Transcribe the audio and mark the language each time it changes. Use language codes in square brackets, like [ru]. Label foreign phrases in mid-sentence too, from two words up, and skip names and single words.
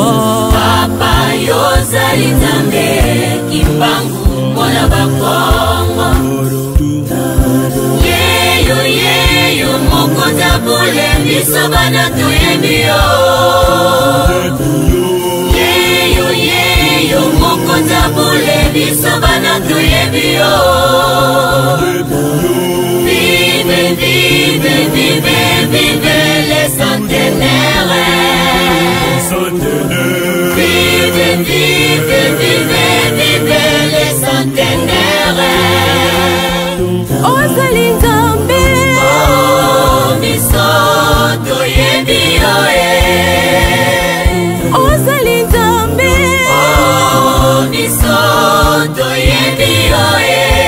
[ln] papa yozali nzambe kimbangu mwana bakongo yeyo mokonzi abule biso bana toyebi yo yeyo mokonzi abule biso bana toyebi yo [fr] vive vive vive vive les centenaires vive vive vive vive les centenaires [ln] Ozali Nzambe. oh biso toyebi yo Ozali Nzambe. oh biso toyebi yo